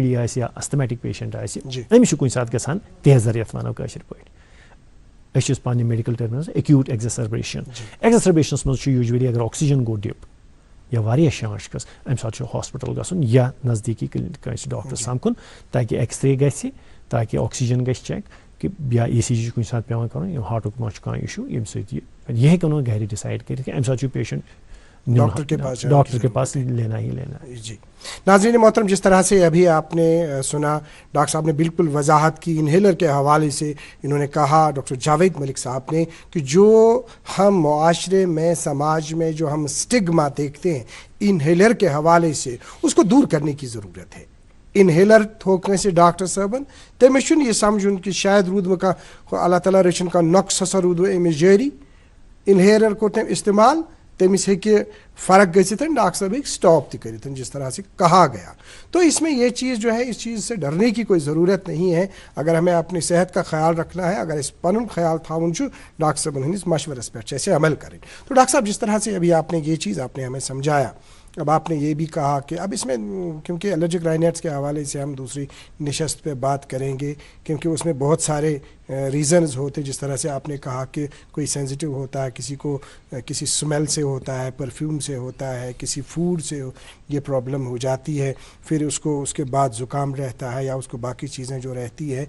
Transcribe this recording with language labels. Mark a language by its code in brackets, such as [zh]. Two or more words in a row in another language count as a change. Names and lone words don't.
[ks] ڈی آسہِ یا استمیٹک پیشنٹ آسہِ أمِس چھُ کُنہِ ساتہٕ گژھان تیزر یتھ ونو کٲشِر پٲٹھۍ أسۍ چھِ پننہِ [en] medical terms acute exacerbations [ks] منٛز چھُ یوٗجؤلی اگر آکسیجن گوٚو ڈِپ یا واریاہ شانش کھٔژ اَمہِ ساتہٕ چھُ ہاسپِٹل گژھُن یا نزدیٖکی کٲنٛسہِ ڈاکٹر سمکھُن تاکہِ ایکٕس رے گژھِ تاکہِ آکسیجن گژھِ چیک کہ یا ای سی جی چھُ کُنہِ ساتہٕ پیوان کرُن یا ہارٹُک ما چھُ کانٛہہ اِشوٗ ییٚمہِ سۭتۍ یہِ ہیٚکہِ نہٕ گرِ ڈِسایڈ کٔرِتھ کہِ اَمہِ ساتہٕ چھُ پیشنٹ [ur] ڈاکٹر کے پاس لینا ہی لینا. جی ناظرین محترم، جس طرح سے ابھی آپ نے سنا ڈاکٹر صاحب نے بالکل وضاحت کی انہیلر کے حوالے سے. انہوں نے کہا ڈاکٹر جاوید ملک صاحب نے کہ جو ہم معاشرے میں سماج میں جو ہم اسٹگما دیکھتے ہیں انہیلر کے حوالے سے اس کو دور کرنے کی ضرورت ہے. [ks] انہیلر تھوکنے سے ڈاکٹر صٲبن تٔمِس چھُنہٕ یہِ سمجھُن کہ شاید روٗد وۄنۍ کانٛہہ اللہ تعالیٰ رٔچھِنۍ کانٛہہ نۄقص ہسا روٗد وۄنۍ أمِس جٲری، انہیلر کوٚر تٔمۍ استعمال، تٔمِس ہیٚکہِ فرق گٔژھِتھ، ڈاکٹر صاحب ہیٚکہِ سٹاپ تہِ کٔرِتھ [ur] جس طرح سے کہا گیا. تو اس میں یہ چیز جو ہے اس چیز سے ڈرنے کی کوئی ضرورت نہیں ہے. اگر ہمیں اپنی صحت کا خیال رکھنا ہے، [ks] اگر اس پنُن خیال تھاوُن چھُ ڈاکٹر صٲبن ہٕنٛدِس مشورس پٮ۪ٹھ چھِ اَسہِ عمل کَرٕنۍ. [ur] تو ڈاکٹر صاحب جس طرح سے ابھی آپ نے یہ چیز آپ نے ہمیں سمجھایا، اب آپ نے یہ بھی کہا کہ اب اس میں کیونکہ [en] allergic rhinitis [ur] کے حوالے سے ہم دوسری نشست پہ بات کریں گے، کیونکہ اس میں بہت سارے ریزنز ہوتے، جس طرح سے آپ نے کہا کہ کوئی سینسیٹیو ہوتا ہے، کسی کو کسی اسمیل سے ہوتا ہے، پرفیوم سے ہوتا ہے، کسی فوڈ سے یہ پرابلم ہو جاتی ہے، پھر اس کو اس کے بعد زکام رہتا ہے یا اس کو باقی چیزیں جو رہتی ہے.